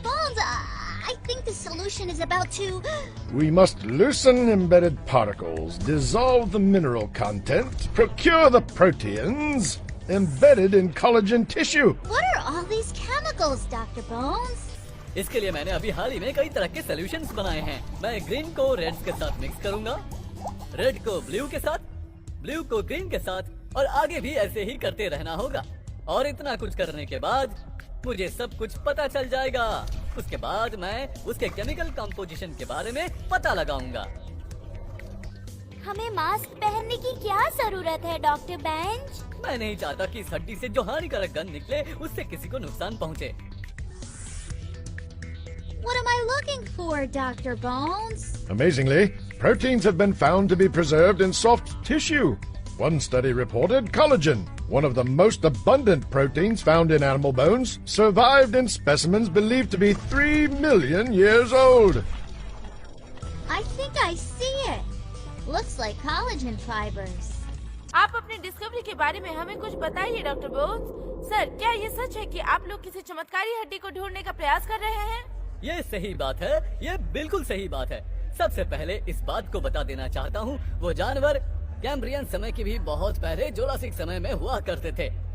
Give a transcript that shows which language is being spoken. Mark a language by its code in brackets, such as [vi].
[en] Bones, I think the solution is about to... We must loosen embedded particles, dissolve the mineral content, procure the proteins embedded in collagen tissue. What are all these chemicals, Dr. Bones? [hi] इसके लिए मैंने अभी हाल ही में कई तरह के solutions बनाए हैं। मैं ग्रीन को रेड्स के साथ मिक्स करूंगा, रेड को ब्लू के साथ, ब्लू को ग्रीन के साथ, और आगे भी ऐसे ही करते रहना होगा। और इतना कुछ करने के बाद मुझे सब कुछ पता चल जाएगा। उसके बाद मैं उसके केमिकल कंपोजिशन के बारे में पता लगाऊंगा। हमें मास्क पहनने की क्या जरूरत है, डॉक्टर बेंच? मैं नहीं चाहता कि इस हड्डी से जो हानिकारक गंध निकले उससे किसी को नुकसान पहुंचे। [en] What am I looking for, Dr. Bones? Amazingly, proteins have been found to be preserved in soft tissue. One study reported collagen, one of the most abundant proteins found in animal bones, survived in specimens believed to be 3 million years old. I think I see it. Looks like collagen fibers. [hi] आप अपनी discovery के बारे में हमें कुछ बताइए, doctor bones. Sir, क्या ये सच है कि आप लोग किसी चमत्कारी हड्डी को ढूंढने का प्रयास कर रहे हैं? ये सही बात है, ये बिल्कुल सही बात है। सबसे पहले इस बात को बता देना चाहता हूँ, वो जानवर कैम्ब्रियन समय के भी बहुत पहले जुरासिक समय में हुआ करते थे।